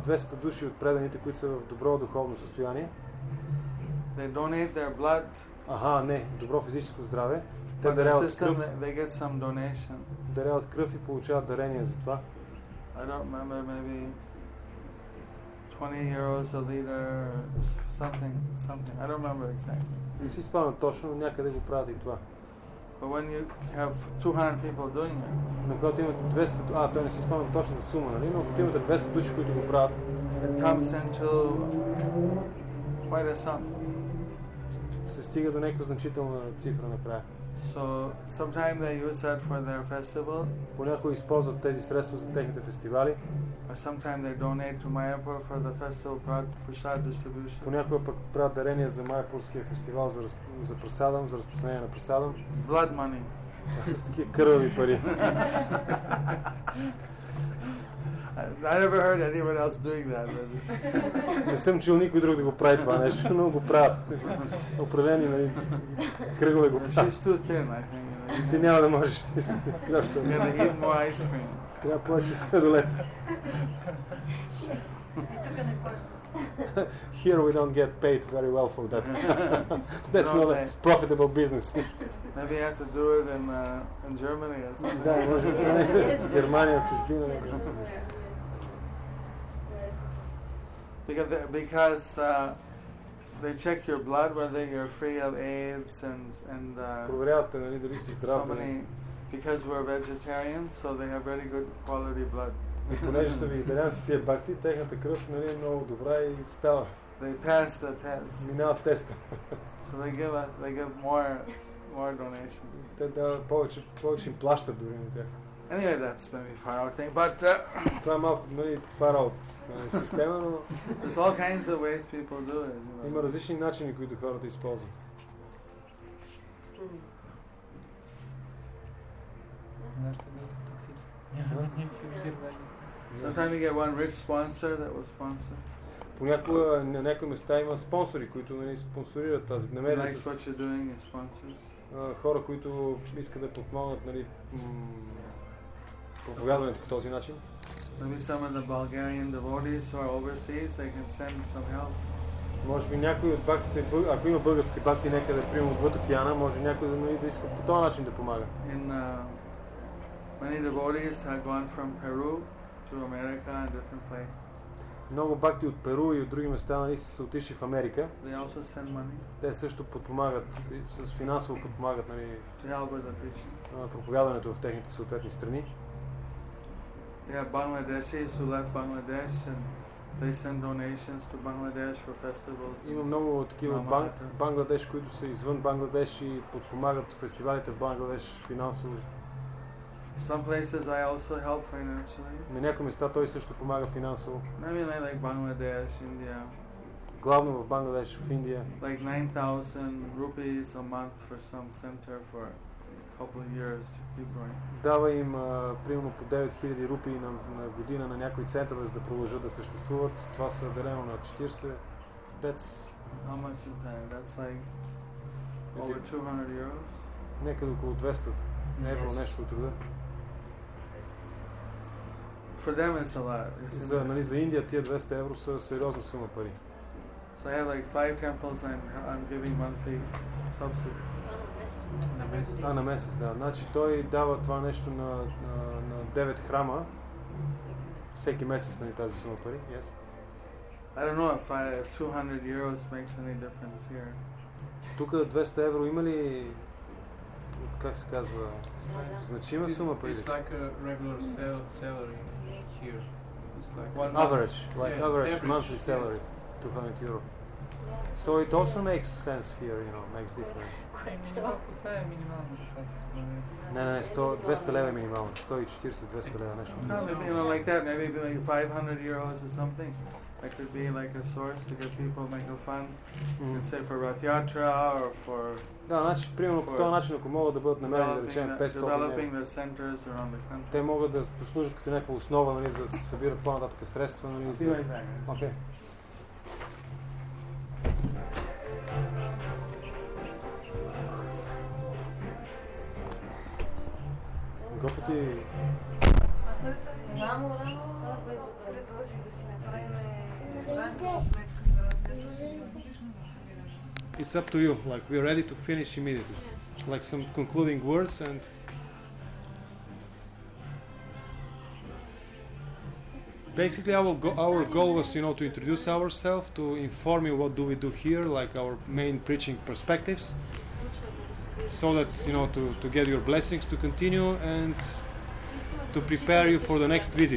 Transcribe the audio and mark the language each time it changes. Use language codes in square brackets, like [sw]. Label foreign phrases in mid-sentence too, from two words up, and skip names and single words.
[bg] 200 души от преданите, които са в добро духовно състояние, [en] they donate their blood, [bg] добро физическо здраве, те даряват кръв, [en] they get some donation. [bg] Даряват кръв и получават дарение за това. [en] I don't remember, maybe 20 euros a liter or something. I don't remember exactly. [bg] Не си спомням точно, някъде го правят и това. [en] But when you have 200 people doing it, [bg] но когато имате 200, той не си спомням точната сума, нали? Но когато имате 200 души, които го правят, [en] it comes into quite a sum. [bg] Се стига до някаква значителна цифра накрая. [en] So sometimes they use that for their festival. [bg] Понякога използват тези средства за техните фестивали. [en] Or sometimes they donate to Mayapur for the festival prasad distribution. [bg] Понякога пък правят дарения за Майапурския фестивал за прасадам, за разпространение на прасадам. [en] Blood money. [bg] С такива кървави пари. [en] I never heard anyone else doing that. [bg] Не съм чул никой друг да го прави това нещо, но го правят. Определени кръгове го правят. [en] She's too thin, I think. [bg] Ти няма да можеш. Трябва повече следолет. [en] Here we don't get paid very well for that. That's not a profitable business. Maybe you have to do it in Germany or something. [bg] Да, може в Германия, чужбина. [en] Because they check your blood whether you're free of AIDS and [bg] проверявате, нали, дали си здрав. [en] Because we're vegetarians, so they have very good quality blood. [bg] И понеже са вегетарианци тия бакти, техната кръв, нали, е много добра и става. [en] They pass the test. [bg] Минават теста. [en] So they give more donation. [bg] Те дават повече им плащат дори на тях. [en] Anyway, that's maybe far out thing, but [bg] това е малко, нали, [en] far out [bg] система, но [en] there's all kinds of ways people do it. You know. [bg] Има различни начини, които хората използват. [en] Sometimes you get one rich sponsor that will sponsor. [bg] Понякога на някои места има спонсори, които, нали, спонсорират тази намерение. [en] Like what you're doing is sponsors. [bg] Хора, които искат да подпомогнат, нали, проповядването по този начин. [en] Maybe some of the Bulgarian devotees who are overseas, they can send some help. [bg] Може би някой от бактите, ако има български бакти някъде, примерно отвъд океана, може някой да иска по този начин да помага. [en] Many devotees have gone from Peru to America and different places. [bg] Много бакти от Перу и от други места, нали, са отишли в Америка. [en] They also send money. [bg] Те също подпомагат, с финансово подпомагат, нали, [en] To help with the preaching. [bg] проповядването в техните съответни страни. [en] They have Bangladeshis who left Bangladesh and they send donations to Bangladesh for festivals. [bg] Има много такива Бангладеш, които са извън Бангладеш и подпомагат фестивалите в Бангладеш финансово. [en] Some places I also help financially. [bg] На някои места той също помага финансово. [en] Maybe like Bangladesh, India. [bg] Главно в Бангладеш, в Индия. [en] Like 9,000 rupees a month for some center for a couple of years to keep going. [bg] Дава им примерно по 9000 рупии на година на някои центрове, за да продължат да съществуват. Това са делено на 40. [en] How much is that? That's like over 200 euros. [bg] Някъде около 200 евро, нещо от рода. [en] For them it's a lot. [bg] За Индия тия 200 евро са сериозна сума пари. [en] So I have like 5 temples I'm giving monthly subsidy. [bg] На месец, да. Значи той дава това нещо на 9 храма всеки месец, нали, тази сума пари. [en] Yes. I don't know if 200 euros makes any difference here. [bg] Тук 200 евро има ли, как се казва, значима сума пари? [en] It's like a regular salary here. It's like average monthly salary, 200 euro. So it also makes sense here, you know, makes difference. [bg] Това е минимално заплата. Не, 200 лева е минималната, 140-200 лева, нещо. [en] No, you know, like that, maybe like 500 euros or something. That could be like a source to get people to make a fund. You can say for Rath Yatra or for... [bg] Да, значи, примерно по този начин, ако могат да бъдат намерени, да речем, 500 [en] developing the centers around the country. [bg] Те могат да послужат като някаква основа, нали, за да се събират по-нататък средства, нали, за... Okay. Гопоти... Рамо, предложих да си направим ранна сметка за годишно да събираш. [en] It's up to you, like we're ready to finish immediately. Like some concluding words and... Basically our goal was, you know, to introduce ourselves, to inform you what do we do here, like our main preaching perspectives, so that, you know, to get your blessings to continue and to prepare you for the next visit.